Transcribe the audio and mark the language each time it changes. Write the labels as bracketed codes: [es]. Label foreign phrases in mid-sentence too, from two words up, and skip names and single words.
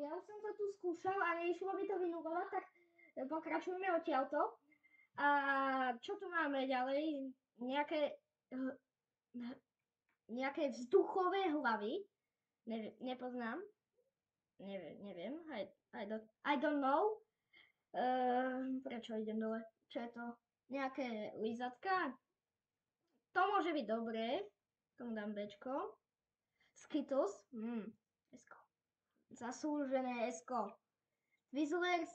[sk] Ja už som to tu skúšal a nešlo by to vynulovať, tak pokračujeme odtiaľto. A čo tu máme ďalej? Nejaké vzduchové hlavy. Nepoznám. Neviem. [en] I don't know. [sk] Prečo idem dole? Čo je to? Nejaké lízatka? To môže byť dobré. Tomu dám Bčko. Skittles. Esko. Zaslúžené esko. Twizzlers.